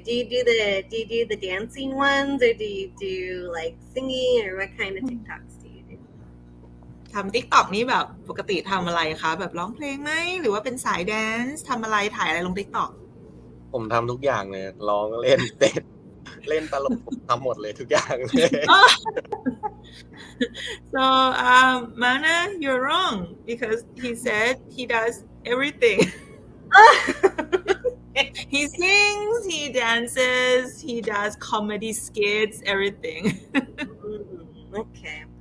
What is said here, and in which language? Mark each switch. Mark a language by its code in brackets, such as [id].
[en] Do you do the dancing ones, or do you do like singing, or what kind of TikToks do you do? [th] ทำ TikTok นี่แบบปกติทำอะไรคะแบบร้องเพลงไหมหรือว่าเป็นสายแดนซ์ทำอะไรถ่ายอะไรลง TikTok ผมทำทุกอย่างเลยร้องเล่นเต้นเล่นตลกผมทำหมดเลยทุกอย่างเลย [en] So Mana, you're wrong because he said he does everything. He sings, he dances, he does comedy skits, everything. Okay.